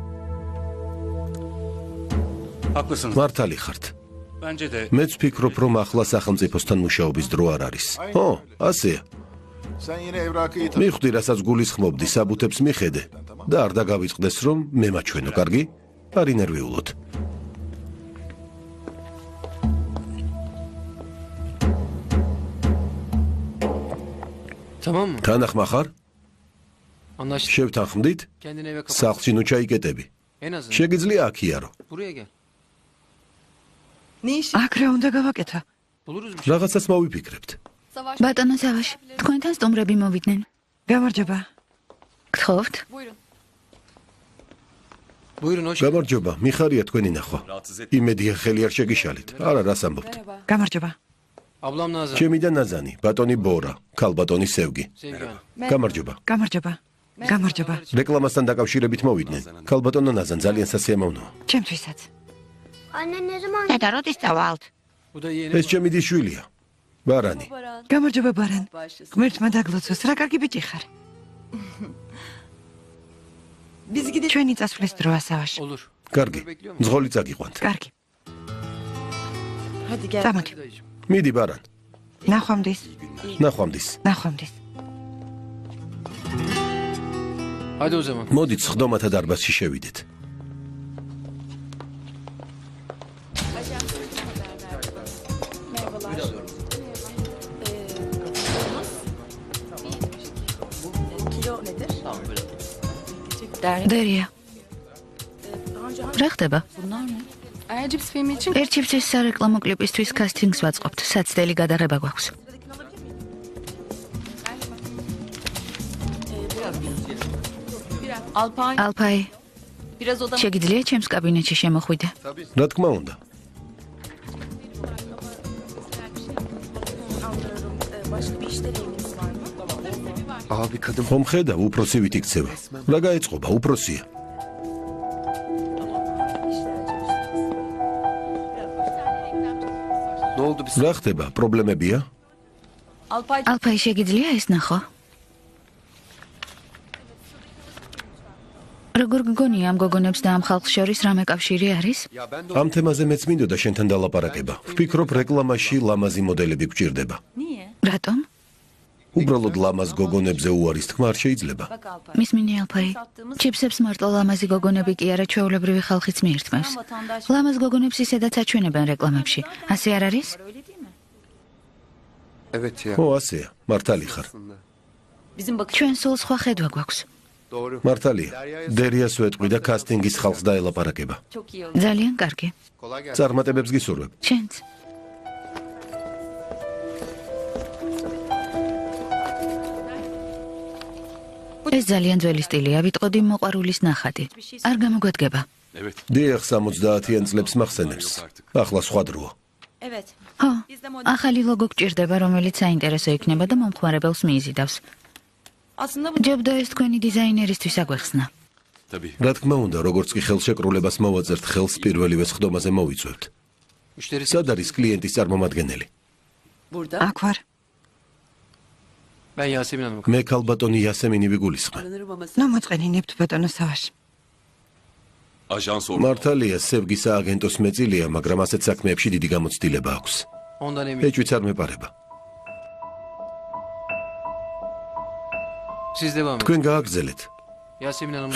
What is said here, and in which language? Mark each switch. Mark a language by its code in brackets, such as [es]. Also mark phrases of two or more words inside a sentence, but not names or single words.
[ka] მართალი ხართ. მეც ვფიქრობ, რომ ახლა სახელმწიფოსთან მუშაობის დრო არ არის. ო, ასეა. მიხვდი, რასაც გულისხმობდი, საბუთებს მიხედე და არ დაგავიწყდეს, რომ მე მაჩვენო, კარგი? არ ინერვიულოთ. [tr] Tamam mı? [ka] თანახმა ხარ? [tr] Anlaştık. [ka] შევთანხმდით? [tr] Kendini eve kapat. [ka] სახლში ნუ ჩაიკეტები. [tr] En azından. [ka] შეგიძლია აქ იარო. [tr] Buraya gel. [ka] აქ რა უნდა გავაკეთო? [tr] Buluruz bir şey. [ka] რაღაცას მოვიფიქრებთ. ბატონო სავაშ, თქვენთან სტუმრები მოვიდნენ. გამარჯობა. გთხოვთ? [tr] Buyurun hoş. [ka] გამარჯობა, მიხარია თქვენი ნახვა. იმედია ხელი არ შეგიშალით. არა, რას ამბობთ? გამარჯობა. [tr] Ablam Nazan. [ka] ჩემი და ნაზანი, ბატონი ბორა, ქალბატონი სევგი. Sevgi. გამარჯობა. გამარჯობა. გამარჯობა. რეკლამასთან დაკავშირებით მოვიდნენ. ქალბატონო ნაზან ძალიან სასიამოვნოა. ჩემთვისაც. და როდის წავალთ? [tr] Bu da yeni. [ka] ეს ჩემი შვილია. ბარანი. გამარჯობა ბარან. ღმერთმა დაგლოცოს, რა კარგი ბიჭი ხარ. ჩვენი წასვლის დროა სავაში. [tr] Olur. [ka] კარგი. მძღოლი წაგიყვანთ. კარგი. [tr] Hadi gel. [ka] წამოდი. მიდი ბარან. ნახვამდის. ნახვამდის. ნახვამდის. [tr] Hadi o zaman. [ka] მოდით სხდომათა დარბაზში შევიდეთ. [tr] Kilo nedir? [ka] დერია. რა ხდება? [tr] Ayacips filmi için [ka] ერთ ჩიფსის სარეკლამო კლიპისთვის კასტინგს ვაწყობთ. საცდელი გადაღება გვაქვს. Alpay ალფაი, [tr] biraz odama [ka] შეგიძლია ჩემს კაბინეტში შემოხვიდე? რა თქმა უნდა. [tr] Başka bir işle ilgisi var mı? Abi kadın [ka] ხომ ხედავ უფროსი ვით იქცევა. რა გაეწყობა, უფროსია. [tr] ne oldu biz? [ka] რა ხდება, პრობლემებია? Alpay ალფაი, შეგიძლია ეს ნახო? როგორ გგონია ამ გოგონებს და ამ ხალხს შორის რამე კავშირი არის? [tr] Ya ben de [ka] ამ თემაზე მეც მინდოდა შენთან დალაპარაკება. ვფიქრობ რეკლამაში ლამაზი მოდელები გჭირდება. [tr] Niye? [ka] რატომ? უბრალოდ ლამაზ გოგონებზე უარის თქმა არ შეიძლება. [tr] Bak Alpay. [ka] მისმინე ალფაი. ჩიფსებს მარტო ლამაზი გოგონები კი არა, ჩვეულებრივი ხალხიც მიირთმევს. ლამაზ გოგონებს ისედაც აჩვენებენ რეკლამებში. ასე არ არის? [tr] Öyle değil mi? evet ya. [ka] ო, ასეა, მართალი ხარ. [tr] Bizim bakış [ka] ჩვენ სულ სხვა ხედვა გვაქვს. [tr] Doğru. [ka] მართალია. დერიას ვეტყვი და კასტინგის ხალხს დაელაპარაკება. [tr] çok iyi oldu. [ka] ძალიან კარგი. [tr] Kolay gelsin. [ka] წარმატებებს გისურვებ. ჩვენც. ეს ძალიან ძველი სტილია, ვიტყოდი მოყვარულის ნახატი. არ გამოგვედგება. [tr] Evet. [ka] დიახ, 70-იან წლებს მახსენებს. ახლა სხვა დროა. [tr] Evet. [ka] ხო, ახალი ლოგო გჭირდება, რომელიც საინტერესო იქნება და მომხმარებელს მიიზიდავს. [tr] Aslında bu [ka] ჯობდა ეს თქვენი დიზაინერისთვის აგვეხსნა. [tr] Tabii. [ka] რა თქმა უნდა, როგორც კი ხელშეკრულებას მოვაწერთ, ხელს პირველივე სხდომაზე მოვიწვევთ. [tr] Müşteri [ka] სად არის კლიენტის წარმომადგენელი? [tr] Burada. [ka] აქ ვარ. [tr] ben Yasemin Hanım'a. [ka] მე ქალბატონი იასემინი ვიგულისხმე. [tr] Sanırım ama [ka] ნამოწყენინებთ ბატონო სავაში. [tr] Ajans orada. [ka] მართალია, სევგის ააგენტოს მეწილია, მაგრამ ასეთ საქმეებში დიდი გამოცდილება აქვს. [tr] Ondan eminim. [ka] ეჭვიც არ მეპარება. [tr] Siz devam edin. [ka] თქვენ გააგრძელეთ. [tr] Yasemin Hanım.